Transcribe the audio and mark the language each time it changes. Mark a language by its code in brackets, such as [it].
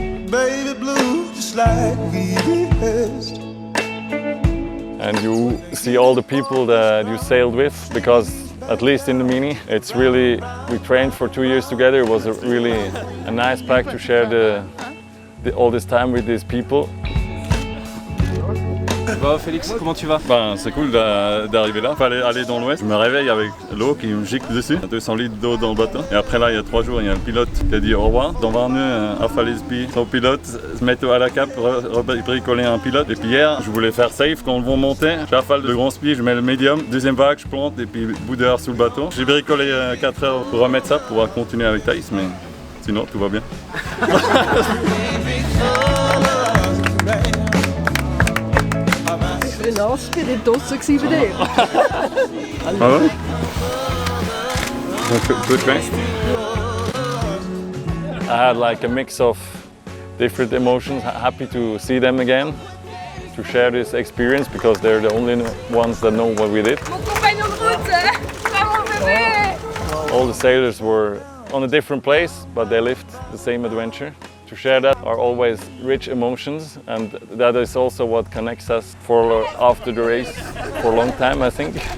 [en] Baby blue, just like we rehearsed. And you see all the people that you sailed with, because at least in the Mini, it's really, we trained for 2 years together. It was really a nice pack to share all this time with these people. [fr] Ça va Félix, comment tu vas? Ben, c'est cool d'arriver là. Fallait aller dans l'ouest. Je me réveille avec l'eau qui me gicle dessus. 200 litres d'eau dans le bateau. Et après là, il y a 3 jours, il y a un pilote qui a dit au revoir. Dans 20 nœuds, à Falaise-Pi, son pilote, se mettre à la cape, bricoler un pilote. Et puis hier, je voulais faire safe quand le vent montait. J'affale le grand spi, je mets le médium. Deuxième vague, je plante et puis bout d'heure sous le bateau. J'ai bricolé 4 heures pour remettre ça, pour pouvoir continuer avec Thaïs, mais sinon tout va bien. En als succeed there. [en] Hello? Good train. I had like a mix of different emotions, happy to see them again, to share this experience because they're the only ones that know what we did. [fr] Mon compagnon de route, pas mon bébé. [en] All the sailors were on a different place, but they lived the same adventure. To share that are always rich emotions, and that is also what connects us for after the race for a long time, I think.